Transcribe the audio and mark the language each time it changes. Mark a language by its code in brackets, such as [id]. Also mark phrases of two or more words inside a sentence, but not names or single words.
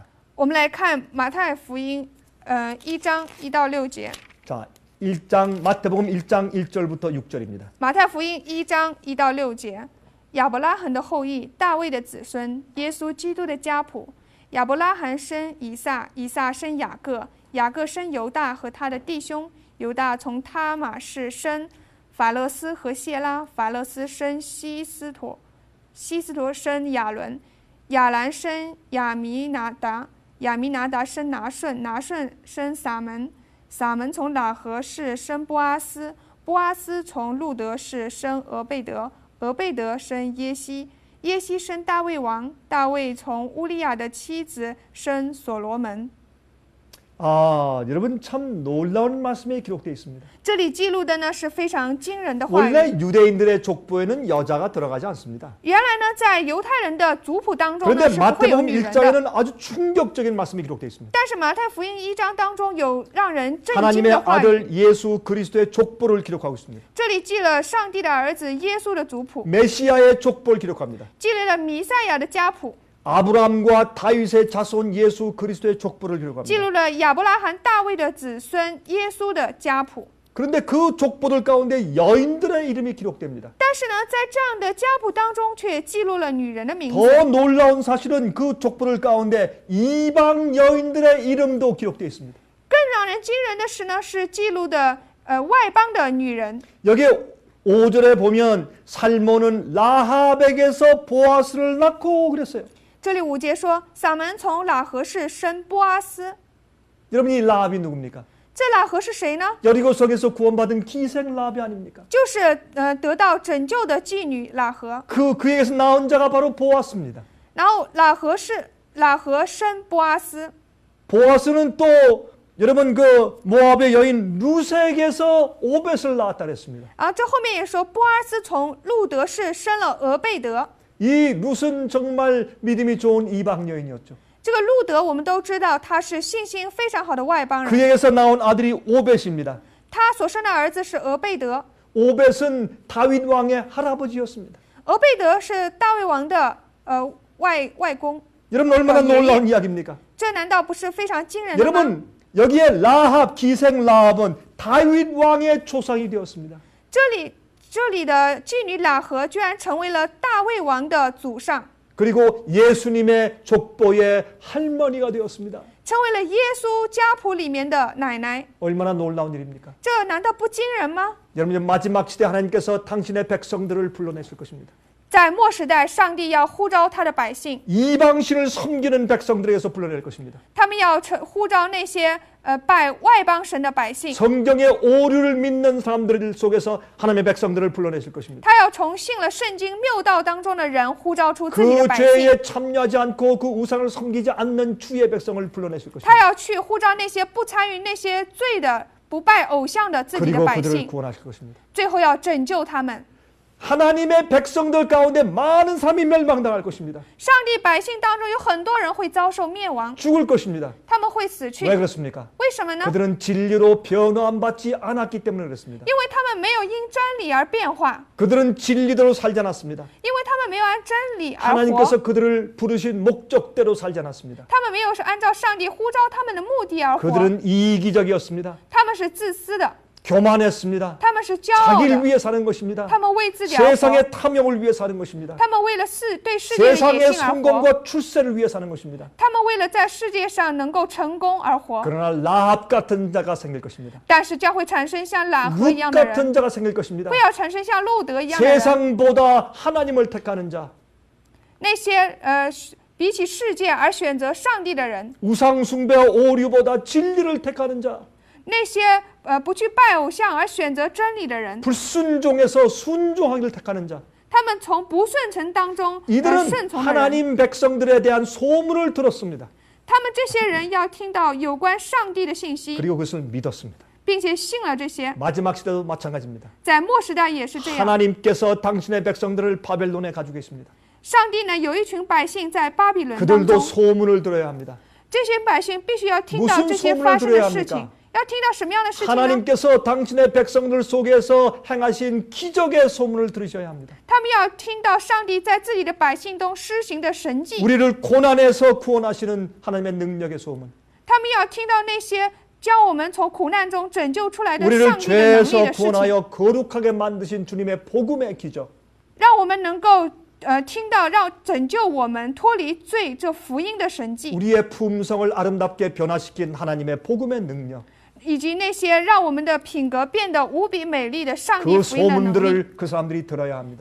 [zh] 我们来看马太福音，1章1到6节。 [ko] 자, 1장 마태복음 1장 1절부터 6절입니다. [zh] 马太福音1章1到6节，亚伯拉罕的后裔，大卫的子孙，耶稣基督的家谱。亚伯拉罕生以撒，以撒生雅各，雅各生犹大和他的弟兄，犹大从他玛氏生法勒斯和谢拉，法勒斯生希斯陀，希斯陀生亚伦，亚兰生亚米拿达，亚米拿达生拿顺，拿顺生撒门，撒门从喇合氏生波阿斯，波阿斯从路德氏生俄贝德，俄贝德生耶西，耶西生大卫王，大卫从乌利亚的妻子生所罗门。 [ko] 아, 여러분 참 놀라운 말씀이 기록되어 있습니다. [zh] 这里记录的呢是非常惊人的话语。 [ko] 원래 유대인들의 족보에는 여자가 들어가지 않습니다. [zh] 原来呢，在犹太人的族谱当中呢 [ko] 그런데 [zh] 是不会有 [ko] 마태복음 [zh] 女人的， [ko] 1장에는 아주 충격적인 말씀이 기록되어 있습니다. [zh] 但是马太福音1章当中有让人震惊 [ko] 하나님의 [zh] 的话语。 [ko] 아들 예수 그리스도의 족보를 기록하고 있습니다. [zh] 这里记了上帝的儿子耶稣的族谱， [ko] 메시아의 족보를 기록합니다. [zh] 记录了弥赛亚的家谱， [ko] 아브라함과 다윗의 자손 예수 그리스도의 족보를 [zh] 记 [ko] 기록합니다. [zh] 录了亚伯拉罕、大卫的子孙耶稣的家谱。 [ko] 그런데 그 족보들 가운데 여인들의 이름이 기록됩니다. [zh] 但是呢，在这样的家谱当中，却记录了女人的名字。 [ko] 더 놀라운 사실은 그 족보들 가운데 이방 여인들의 이름도 기록되어 있습니다. [zh] 更让人惊人的是呢，是记录的外邦的女人。 [ko] 여기에 5절에 보면 살몬은 라합에게서 보아스를 낳고 그랬어요. [zh] 这里5节说，撒门从喇合氏生波阿斯。 [ko] 여러분 이 라합이 누굽니까? [zh] 这喇合是谁呢？ [ko] 여리고성에서 구원받은 기생 라합이 아닙니까? [zh] 就是得到拯救的妓女喇合。 [ko] 그에게서 나온 자가 바로 보아스입니다. [zh] 然后喇合生波阿斯。 [ko] 보아스는 또 여러분 그 모압의 여인 루세에게서 오벳을 낳았다 그랬습니다. [zh] 啊，这后面也说，波阿斯从路德氏生了俄贝德。 [ko] 이 룻은 정말 믿음이 좋은 이방 여인이었죠. [zh] 这个路德我们都知道，他是信心非常好的外邦人。 [ko] 그에게서 나온 아들이 오벳입니다. [zh] 他所生的儿子是俄贝德。 [ko] 오벳은 다윗 왕의 할아버지였습니다. [zh] 俄贝德是大卫王的外公。 [ko] 여러분 얼마나 놀라운 이야기입니까? [zh] 这难道不是非常惊人的吗？ [ko] 여러분 여기에 라합 기생 라합은 다윗 왕의 조상이 되었습니다. [zh] 这里的妓女喇合居然成为了大卫王的祖上， [ko] 그리고 예수님의 족보의 할머니가 되었습니다. [zh] 成为了耶稣家谱里面的奶奶。 [ko] 얼마나 놀라운 일입니까? [zh] 这难道不惊人吗？ [ko] 여러분 마지막 시대 하나님께서 당신의 백성들을 불러내실 것입니다. [zh] 在末时代，上帝要呼召他的百姓， [ko] 이방신을 섬기는 백성들에게서 불러낼 것입니다. [zh] 他们要呼召那些拜外邦神的百姓。 [ko] 성경의 오류를 믿는 사람들 속에서 하나님의 백성들을 불러내실 것입니다. [zh] 他要从信了圣经谬道当中的人呼召出自己的 [ko] 그 [zh] 百姓， [ko] 죄에 참여하지 않고 그 우상을 섬기지 않는 주의 백성을 불러내실 것입니다. [zh] 他要去呼召那些不参与那些罪的、不拜偶像的自己的 [ko] 그리고 [zh] 百 [ko] 그들을 [zh] 姓， [ko] 구원하실 것입니다. [zh] 最后要拯救他们。 [ko] 하나님의 백성들 가운데 많은 사람이 멸망당할 것입니다. [zh] 上帝百姓当中有很多人会遭受灭亡， [ko] 죽을 것입니다. [zh] 他们会死去。 [ko] 왜 그렇습니까? [zh] 为什么呢？ [ko] 그들은 진리로 변화받지 않았기 때문에 그렇습니다. [zh] 因为他们没有因真理而变化， [ko] 그들은 진리대로 살지 않았습니다. [zh] 因为他们没有按真理而活， [ko] 하나님께서 그들을 부르신 목적대로 살지 않았습니다. [zh] 他们没有是按照上帝呼召他们的目的而活， [ko] 그들은 이기적이었습니다. [zh] 他们是自私的， [ko] 교만했습니다. [zh] 他们是骄傲 [ko] 자기를 [zh] 的， [ko] 위해 사는 것입니다. [zh] 他们为自己而活， [ko] 세상의 탐욕을 위해 사는 것입니다. [zh] 他们为了对世界的野 [ko] 세상의 [zh] 心而活， [ko] 성공과 출세를 위해 사는 것입니다. [zh] 他们为了在世界上能够成功而活。 [ko] 그러나 라합 같은 자가 생길 것입니다. [zh] 但是将会产生像喇合 룻 一样的人， [ko] 같은 자가 생길 것입니다. [zh] 会要产生像路德一样的人。 [ko] 세상보다 하나님을 택하는 자, [zh] 那些比起世界而选择上帝的人， [ko] 우상 숭배와 오류보다 진리를 택하는 자, [zh] 那些不去拜偶像而选择真理的人， [ko] 불순종에서 순종하기를 택하는 자, [zh] 他们从不顺从当中 [ko] 이들은 [zh] 顺从的人， [ko] 하나님 백성들에 대한 소문을 들었습니다. [zh] 他们这些人要听到有关上帝的信息， [ko] 그리고 그것을 믿었습니다. [zh] 并且信了这些。 [ko] 마지막 시대도 마찬가지입니다. [zh] 在末时代也是这样， [ko] 하나님께서 당신의 백성들을 바벨론에 가지고 계십니다. [zh] 上帝呢有一群百姓在巴比伦当 [ko] 그들도 [zh] 中， [ko] 소문을 들어야 합니다. [zh] 这些百姓必须要听到 [ko] 무슨 [zh] 这些 [ko] 소문을 [zh] 发生的 [ko] 들어야 [zh] 事情 [ko] 합니까 ， [zh] 要听到什么样的事情呢？ [ko] 하나님께서 당신의 백성들 속에서 행하신 기적의 소문을 들으셔야 합니다. [zh] 他们要听到上帝在自己的百姓中施行的神迹， [ko] 우리를 고난에서 구원하시는 하나님의 능력의 소문, [zh] 他们要听到那些将我们从苦难中拯救出来的 [ko] 우리를 [zh] 上帝的能力 [ko] 죄에서 [zh] 的事情， [ko] 구원하여 거룩하게 만드신 주님의 복음의 기적, [zh] 让我们能够听到让拯救我们脱离罪这福音的神迹， [ko] 우리의 품성을 아름답게 변화시킨 하나님의 복음의 능력, [zh] 以及那些让我们的品格变得无比美丽的上帝 [ko] 그 [zh] 福音的能力， [ko] 소문들을 그 사람들이 들어야 합니다.